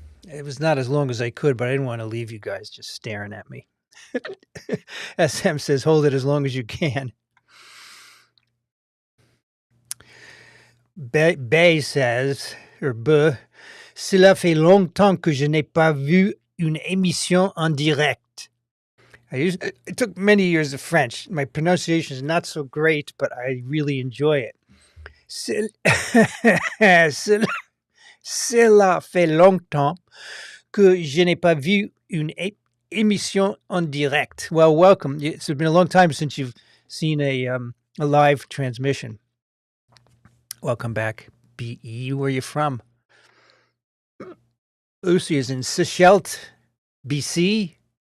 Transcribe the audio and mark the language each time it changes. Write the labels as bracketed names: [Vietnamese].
[English] It was not as long as I could, but I didn't want to leave you guys just staring at me. SM says, hold it as long as you can. Bay says, [French] cela fait longtemps que je n'ai pas vu une émission en direct. [English] It took many years of French. My pronunciation is not so great, but I really enjoy it. [French] Cela fait longtemps que je n'ai pas vu une émission en direct. [English] Well, welcome. It's been a long time since you've seen a live transmission. Welcome back, BE. Where are you from? Lucy is in Sechelt, BC.